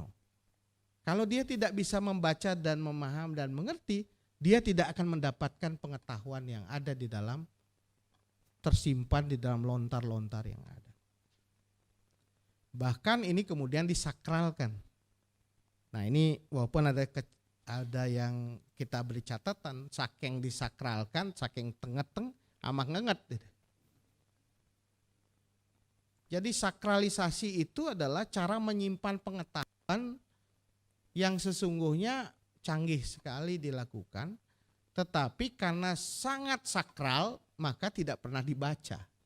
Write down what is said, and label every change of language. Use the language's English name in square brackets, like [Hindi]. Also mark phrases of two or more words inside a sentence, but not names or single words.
[Indonesian] Kalau dia tidak bisa membaca dan memahami dan mengerti, dia tidak akan mendapatkan pengetahuan yang ada di dalam, tersimpan di dalam lontar-lontar yang ada. Bahkan ini kemudian disakralkan. Nah ini walaupun ada yang kita beri catatan, [Balinese] saking disakralkan, saking tengeteng, amak ngenget. [Indonesian] Jadi sakralisasi itu adalah cara menyimpan pengetahuan yang sesungguhnya canggih sekali dilakukan, tetapi karena sangat sakral maka tidak pernah dibaca.